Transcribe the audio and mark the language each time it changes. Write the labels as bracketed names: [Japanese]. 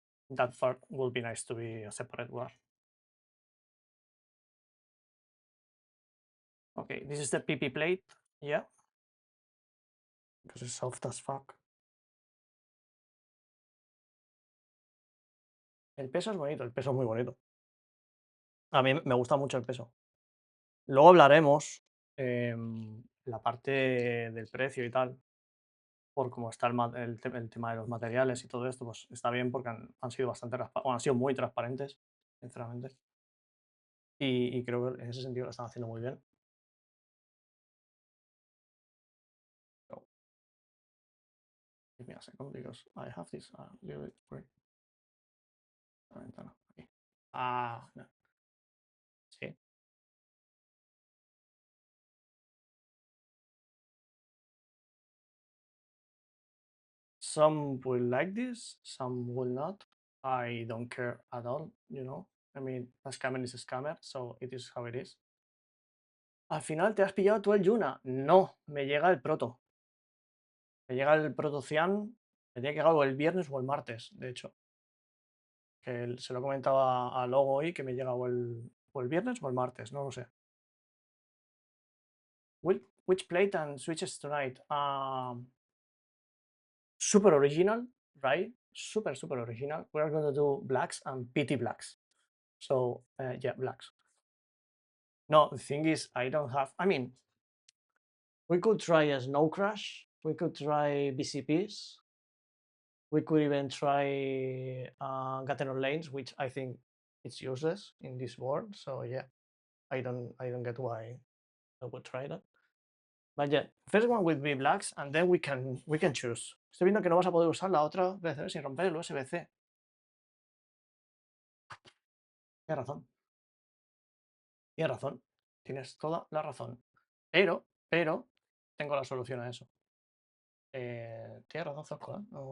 [English] That part would be nice to be a separate one. Okay, this is the PP plate. Yeah, because it's soft as fuck. [Spanish] El peso es bonito, el peso es muy bonito. A mí me gusta mucho el peso. Luego hablaremos la parte del precio y tal, por cómo está el tema de los materiales y todo esto, pues está bien porque han sido bastante han sido muy transparentes, sinceramente. Y creo que en ese sentido lo están haciendo muy bien. [English] So, give me a second because I have this a little bit weird. [Spanish] La ventana, aquí. [English] No. Sí. Some will like this, some will not. I don't care at all. I mean, a scammer is a scammer, so it is how it is. [Spanish] Al final te has pillado tú el Yuna. No, me llega el proto. Me llega el proto Cian. Me tiene que llegar o el viernes o el martes, de hecho. Que se lo comentaba a Logo hoy que me llega o el viernes o el martes, no lo sé. [English] Which plate and switches tonight? Super original, right? Super, super original. We're going to do blacks and PT blacks. So, yeah, blacks. No, the thing is, I mean, we could try a Snow Crash. We could try BCPs. We could even try Gatineau lanes, which I think it's useless in this board. So yeah, I don't get why I would try that. But yeah, first one will be blacks, and then we can choose. [Spanish] Estoy viendo que no vas a poder usar la otra vez sin romper el USB-C. Tienes razón. Tienes razón, tienes toda la razón. Pero, tengo la solución a eso. Tienes razón, Zosco, ¿eh?